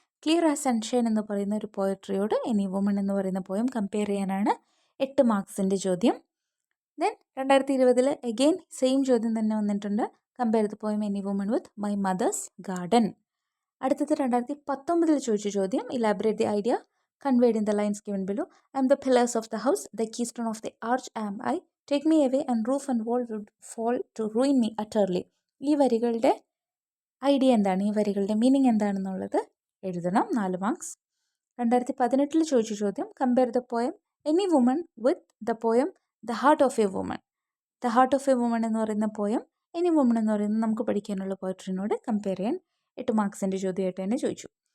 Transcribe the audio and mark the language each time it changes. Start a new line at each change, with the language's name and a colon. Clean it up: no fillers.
Malayalam: Clear as sunshine എന്ന് പറയുന്ന ഒരു പോയട്രിയോട് എനി വുമൺ എന്ന് പറയുന്ന പോയം കമ്പയർ ചെയ്യാനാണ് 8 മാർക്സിൻ്റെ ചോദ്യം. ദെൻ 2020 അഗെയിൻ സെയിം ചോദ്യം തന്നെ വന്നിട്ടുണ്ട്.
English: Compare the poem any woman with my mother's garden.
Malayalam: അടുത്തത് 2019 ചോദിച്ച ചോദ്യം,
English: Elaborate the idea conveyed in the lines given below. I am the pillars of the house, the keystone of the arch am I. Take me away and roof and wall would fall to ruin me utterly.
Malayalam: ഈ വരികളുടെ idea എന്താണ്, ഈ വരികളുടെ meaning എന്താണെന്നുള്ളത് എഴുതണം. 4 marks. 2018 ചോദിച്ച ചോദ്യം,
English: Compare the poem any woman with the poem the heart of a woman.
Malayalam: The heart of A woman എന്ന് പറയുന്ന പോയം എനി വുമൺ എന്ന് പറയുന്നത് നമുക്ക് പഠിക്കാനുള്ള പോയട്രിനോട് കമ്പയർ ചെയ്യാൻ 8 മാർക്സിൻ്റെ ചോദ്യമായിട്ട് തന്നെ ചോദിച്ചു.